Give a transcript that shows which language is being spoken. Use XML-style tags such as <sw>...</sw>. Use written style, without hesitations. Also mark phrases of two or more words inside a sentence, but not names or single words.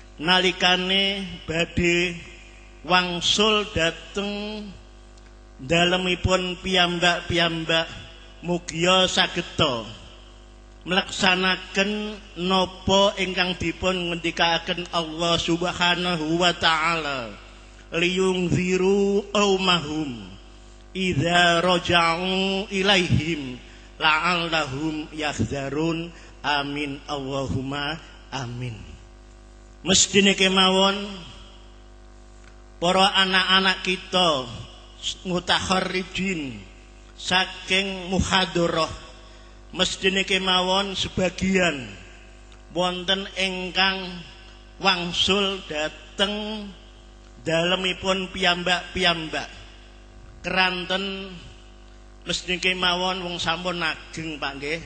<jv>nalikane badhe wangsul dhateng dalemipun piyambak-piyambak mugia sageta mlaksanaken napa ingkang dipun ngendikaken Allah</jv> <ar>سبحانه وتعالى لينذروا قومهم إذا رجعوا إليهم لعلهم يحذرون. آمين اللهم آمين.</ar> <jv>Mestine kemawon para anak-anak kita mutakharrijin saking muhadharah mestine kemawon sebagian wonten ingkang wangsul dhateng dalemipun piyambak-piyambak keranten mestine kemawon wong sampun ageng Pak nggih.</jv>